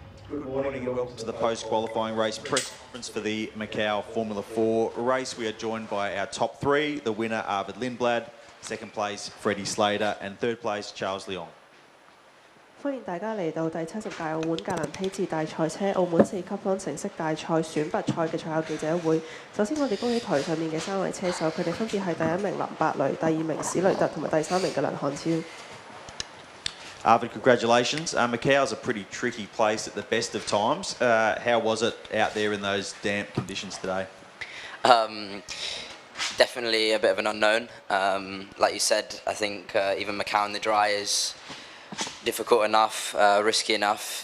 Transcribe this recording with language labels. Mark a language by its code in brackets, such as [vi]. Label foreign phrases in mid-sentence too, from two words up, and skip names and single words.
[en] Good morning and welcome to the post-qualifying race press conference for the Macau Formula 4 race. We are joined by our top three, the winner Arvid Lindblad, second place Freddie Slater and third place Charles Leong. [yue] 歡迎大家嚟到第70屆澳門格蘭披治大賽車澳門4級方程式大賽選拔賽嘅賽後記者會。首先，我哋恭喜台上面嘅3位車手，佢哋分別係第1名林伯雷、第2名史雷特同埋第3名嘅梁漢超。 [en] Arvid, congratulations. Macau's a pretty tricky place at the best of times. How was it out there in those damp conditions today? Definitely a bit of an unknown. Like you said, I think even Macau in the dry is difficult enough, risky enough.